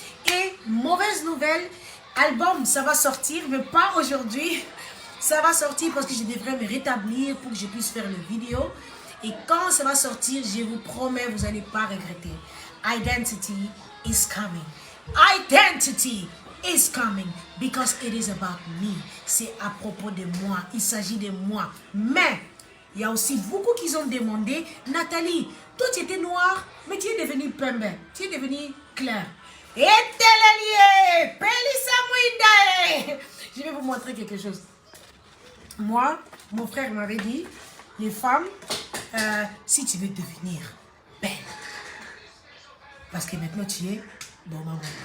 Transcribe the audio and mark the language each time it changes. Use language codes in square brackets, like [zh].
[fr] Et, mauvaise nouvelle, album, ça va sortir, mais pas aujourd'hui. Ça va sortir parce que je devrais me rétablir pour que je puisse faire les vidéos. Et quand ça va sortir, je vous promets, vous n'allez pas regretter. [en] Identity is coming. Identity is coming because it is about me. [fr] C'est à propos de moi. Il s'agit de moi. Mais il y a aussi beaucoup qui ont demandé, Nathalie, toi tu étais noire, mais tu es devenue pembe. Tu es devenue claire. Et Telelier, Pelissa Mouindae. Je vais vous montrer quelque chose. Moi, mon frère m'avait dit, les femmes, si tu veux devenir belle, parce que maintenant tu es bon maman.